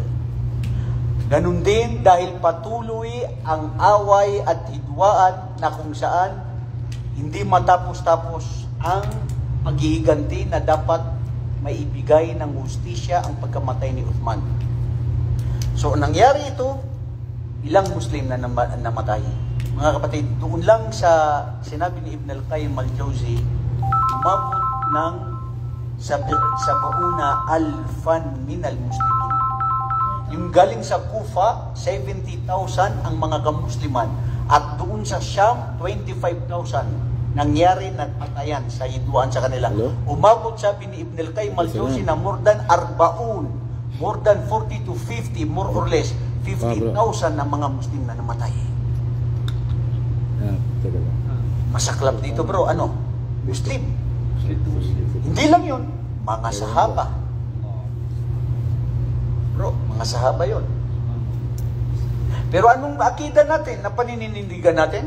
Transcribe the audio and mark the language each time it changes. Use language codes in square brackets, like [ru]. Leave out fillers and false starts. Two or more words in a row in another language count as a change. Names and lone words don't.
[tl] Ganun din dahil patuloy ang away at hidwaan na kung saan hindi matapos-tapos ang paghihiganti na dapat maibigay ng hustisya ang pagkamatay ni Uthman. So, nangyari ito, ilang Muslim na namatay. Mga kapatid, doon lang sa sinabi ni Ibn al-Qayyim al-Jawzi, umabot ng [ar] سبعون ألفا من المسلمين. [tl] Yung galing sa Kufa, 70,000 ang mga kamusliman. At doon sa Sham, 25,000 nangyari na patayan sa hiduan sa kanila. Umabot, sabi ni Ibn al-Qayyim al-Jawzi, na [en] more than [tl] 40 to 50, [en] more or less, [tl] 50,000 na mga Muslim na namatay. Masaklap dito bro, ano? Muslim. Hindi lang yun, mga sahaba. Bro, mga sahaba yun. Pero anong akida natin na paninindigan natin?